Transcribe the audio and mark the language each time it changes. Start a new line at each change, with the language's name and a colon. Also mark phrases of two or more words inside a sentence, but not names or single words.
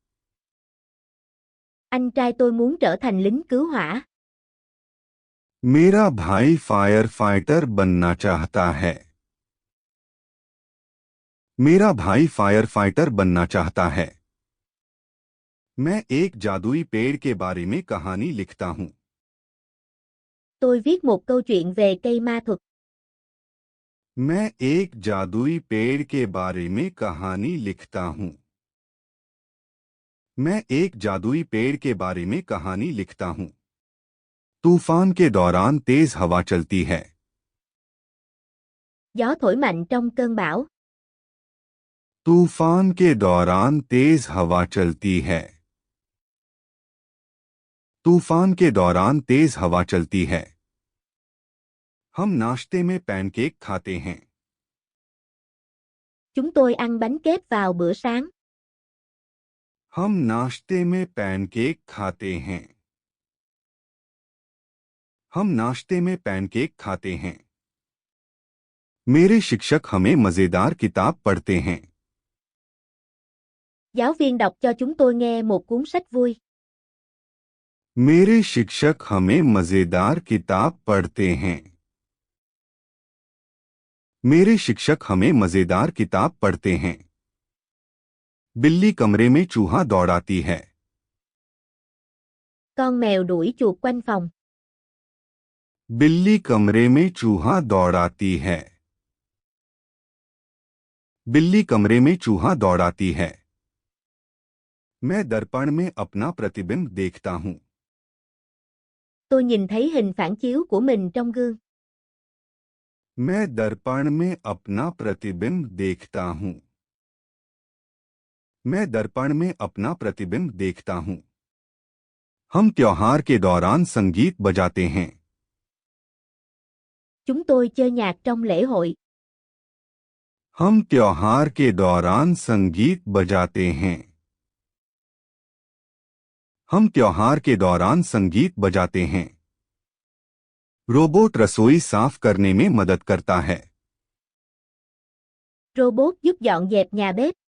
Vietnamese: Anh trai tôi muốn trở thành lính cứu hỏa.
Hindi: मेरा भाई
English: fire fighter
Hindi: बनना चाहता है। मेरा भाई
English: fire fighter
Hindi: बनना चाहता है। मैं एक जादुई पेड़ के बारे में कहानी लिखता हूं।
Vietnamese: Tôi viết một câu chuyện về cây ma thuật.
Hindi: मैं एक जादुई पेड़ के बारे में कहानी लिखता हूं। मैं एक जादुई पेड़ के बारे में कहानी लिखता हूं। तूफान के दौरान तेज हवा चलती है।
Vietnamese: Gió thổi mạnh trong cơn bão.
Hindi: तूफान के दौरान तेज हवा चलती है। तूफान के दौरान तेज हवा चलती है। हम नाश्ते में पैनकेक खाते हैं।
Vietnamese: Chúng tôi ăn bánh kếp vào bữa sáng.
Hindi: हम नाश्ते में पैनकेक खाते हैं। हम नाश्ते में पैनकेक खाते हैं। मेरे शिक्षक हमें मजेदार किताब पढ़ते हैं।
Vietnamese: Giáo viên đọc cho chúng tôi nghe một cuốn sách vui.
Hindi: मेरे शिक्षक हमें मजेदार किताब पढ़ते हैं। मेरे शिक्षक हमें मजेदार किताब पढ़ते हैं। बिल्ली कमरे में चूहा दौड़ाती है।
Vietnamese: Con mèo đuổi chuột quanh phòng.
Hindi: बिल्ली कमरे में चूहा दौड़ाती है। बिल्ली कमरे में चूहा दौड़ाती है। मैं दर्पण में अपना प्रतिबिंब देखता हूं।
Vietnamese: Tôi nhìn thấy hình phản chiếu của mình trong gương.
Hindi: मैं दर्पण में अपना प्रतिबिंब देखता हूं। मैं दर्पण में अपना प्रतिबिंब देखता हूं। हम त्योहार के दौरान संगीत बजाते हैं।
Vietnamese: Chúng tôi chơi nhạc trong lễ hội.
Hindi: हम त्योहार के दौरान संगीत बजाते हैं। हम त्योहार के दौरान संगीत बजाते हैं। रोबोट रसोई साफ करने में मदद करता है।
Vietnamese: Robot giúp dọn dẹp nhà bếp.